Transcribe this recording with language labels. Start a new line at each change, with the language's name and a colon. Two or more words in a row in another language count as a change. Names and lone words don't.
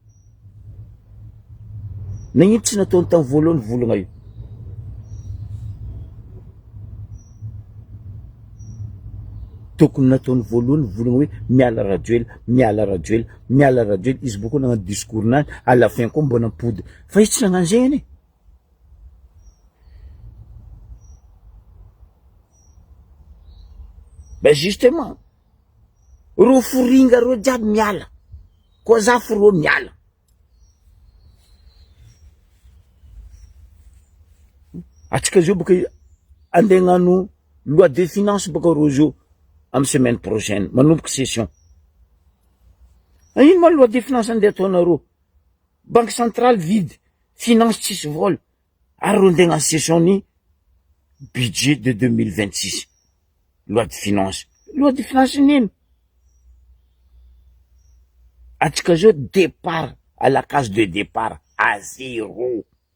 Malagasy: Nagnino tsy nataony tamin'ny voalohany volagna io. Tokony nataony voalohany volagna hoe miala Rajoelina miala Rajoelina miala Rajoelina izy boko nagnano discours nazy
French: à la fin
Malagasy: koa mbona pody fa izy tsy nagnano zegny. Ben justement ro foringa ro jiaby miala koa za foro miala. Atsika zao boka andeha hagnano
French: loi de finance
Malagasy: boka ro zao amin'ny
French: semaine prochaine
Malagasy: manomboky session. Ino ma
French: loi de finance
Malagasy: andeha ataonareo?
French: banque centrale vide,
Malagasy: finance tsisy vola, ary ro andeha agnano session ny
French: budget de 2026, loi de finance
Malagasy: nino atsika zao
French: départ à la case de départ à zéro.